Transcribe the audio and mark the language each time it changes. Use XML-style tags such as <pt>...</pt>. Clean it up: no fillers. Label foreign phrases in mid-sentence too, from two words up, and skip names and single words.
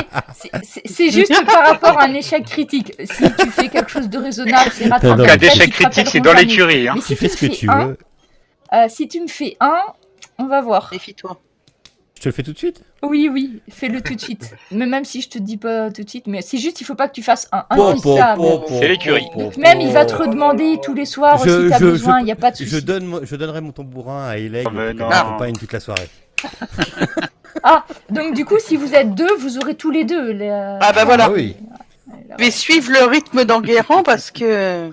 <fr>C'est juste par rapport à un échec critique. Si tu fais quelque chose de raisonnable, c'est rattrapé. Non, En cas mais d'échec critique, c'est dans l'écurie. Hein. Mais Tu fais ce que me tu fais un, veux. si tu me fais un, on va voir. Méfie-toi. Je te le fais tout de suite. Oui, fais-le tout de suite. Mais même si je te dis pas tout de suite, mais c'est juste, il faut pas que tu fasses un Po, po, indissable. po, po, C'est l'écurie. po, po, Même il va te po. redemander tous les soirs Je- si t'as je- besoin, il n'y a pas de souci. Je donnerai mon tambourin à Eleg Oh, mais qui non. m'accompagne toute la soirée. Ah, donc du coup, si vous êtes 2, vous aurez tous les 2. Ah bah voilà. Ah oui. Je vais suivre le rythme d'Enguerrand parce que...</fr>